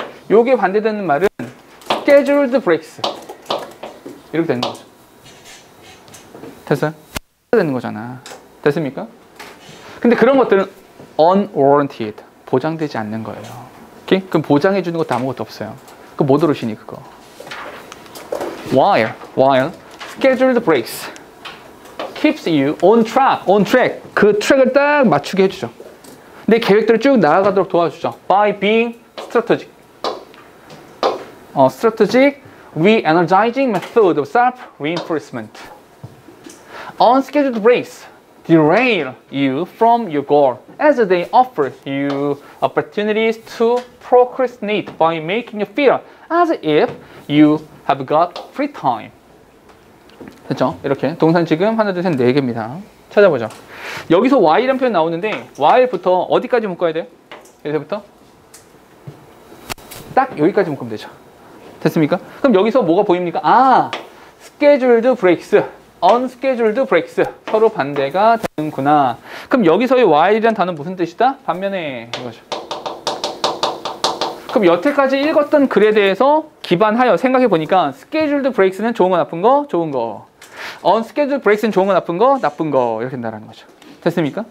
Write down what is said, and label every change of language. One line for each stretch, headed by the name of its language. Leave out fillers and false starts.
Korean: 요게 반대되는 말은
English: scheduled breaks
Korean: 이렇게 되는 거죠. 됐어요? 되는 거잖아. 됐습니까? 근데 그런 것들은 unwarranted 보장되지 않는 거예요. 오케이? 그럼 보장해 주는 것도 아무것도 없어요. 그 뭐 들으시니 그거?
English: While scheduled breaks keeps you on track.
Korean: 그 트랙을 딱 맞추게 해주죠. 내 계획대로 쭉 나아가도록 도와주죠.
English: By being strategic. Strategic re-energizing method of self-reinforcement. Unscheduled breaks derail you from your goal as they offer you opportunities to procrastinate by making you feel as if you have got free time.
Korean: 됐죠? 이렇게 동산 지금 하나, 둘, 셋, 4개입니다. 찾아보죠. 여기서 while이라는 표현 나오는데 while부터 어디까지 묶어야 돼요? 여기서부터 딱 여기까지 묶으면 되죠. 됐습니까? 그럼 여기서 뭐가 보입니까?
English: scheduled breaks, unscheduled breaks
Korean: 서로 반대가 되는구나. 그럼 여기서의 while이라는 단어는 무슨 뜻이다? 반면에 이거죠. 그럼 여태까지 읽었던 글에 대해서 기반하여 생각해 보니까
English: scheduled breaks
Korean: 는 좋은 거 나쁜 거? 좋은 거.
English: unscheduled breaks
Korean: 는 좋은 거 나쁜 거? 나쁜 거. 이렇게 된다는 거죠. 됐습니까?